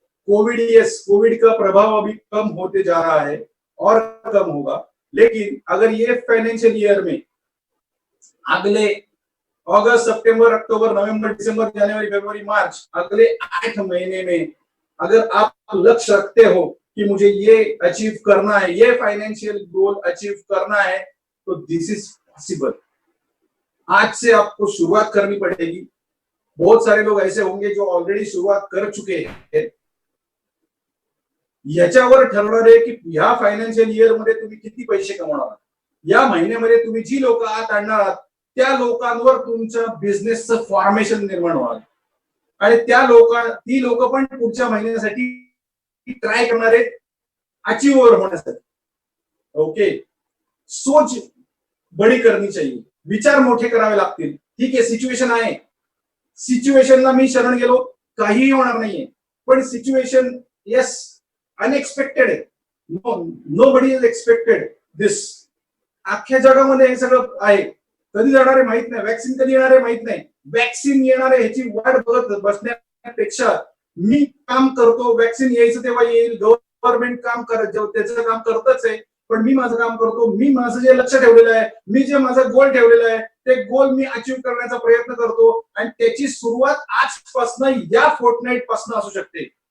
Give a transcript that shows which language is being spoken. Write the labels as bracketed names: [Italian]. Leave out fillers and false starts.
[Hindi] Covid का प्रभाव अभी कम होते जा रहा है और कम होगा, लेकिन अगर ये फाइनेंशियल ईयर में अगले अगस्त, सितंबर, अक्टूबर, नवंबर, दिसंबर, जनवरी, फरवरी, मार्च, अगले 8 महीने में अगर आप लक्ष्य रखते हो कि मुझे ये अचीव करना है, ये फाइनेंशियल गोल अचीव करना है, तो [English] This is possible. [Hindi] आज से आपको शुरुआत करनी पड़ेगी। बहुत सारे लोग ऐसे होंगे जो ऑलरेडी शुरुआत कर चुके हैं। [Marathi] याच्यावर ठरणार आहे की या फायनान्शियल इयर मध्ये तुम्ही किती पैसे कमवणार आहात, या महिन्यामध्ये तुम्ही जी लोक आत आणणार आहात त्या लोकांवर तुमच्या बिझनेसचं फॉर्मेशन निर्माण होणार आणि ती लोक पण पुढच्या महिन्यासाठी ट्राय करणार आहेत अचीवर होण्यासाठी। [Hindi] ओके, सोच बड़ी करनी चाहिए, [Marathi] विचार मोठे करावे लागतील। ठीक आहे, सिच्युएशन आहे, सिच्युएशनला मी शरण गेलो काहीही होणार नाहीये, पण सिच्युएशन यस अनएक्सपेक्टेड आहे। [English] Nobody is expected this. [Marathi] अख्ख्या जगामध्ये हे सगळं आहे, कधी जाणार आहे माहित नाही, वॅक्सिन कधी येणार आहे माहित नाही, वॅक्सिन येणार आहे ह्याची वाट बघत बसण्यापेक्षा मी काम करतो, वॅक्सिन यायचं तेव्हा येईल, गव्हर्नमेंट काम करत त्याचं काम करतच आहे, पण मी माझं काम करतो, मी माझं जे लक्ष ठेवलेलं आहे, मी जे माझं गोल ठेवलेलं आहे ते गोल मी अचीव करण्याचा प्रयत्न करतो आणि त्याची सुरुवात आजपासून या फोर्टनाईट पासून असू शकते।